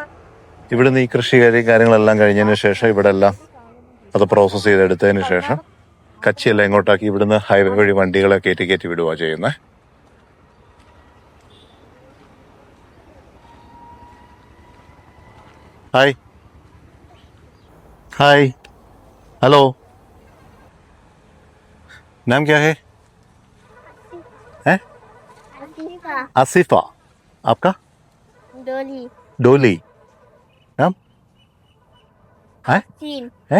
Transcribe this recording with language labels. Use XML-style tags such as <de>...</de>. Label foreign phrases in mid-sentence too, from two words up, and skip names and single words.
<ml>ഇവിടുന്ന് ഈ കൃഷി കാര്യങ്ങളെല്ലാം കഴിഞ്ഞതിന് ശേഷം ഇവിടെ എല്ലാം അത് പ്രോസസ്സ് ചെയ്തെടുത്തതിന് ശേഷം കച്ചിയെല്ലാം ഇങ്ങോട്ടാക്കി ഇവിടുന്ന് ഹൈവേ വഴി വണ്ടികളെ കയറ്റി വിടുക ചെയ്യുന്നത്.</ml> <hi>ഹായ് हाय हेलो, नाम क्या है? आसिफा. आपका? डोली. डोली. नाम है? है?</hi>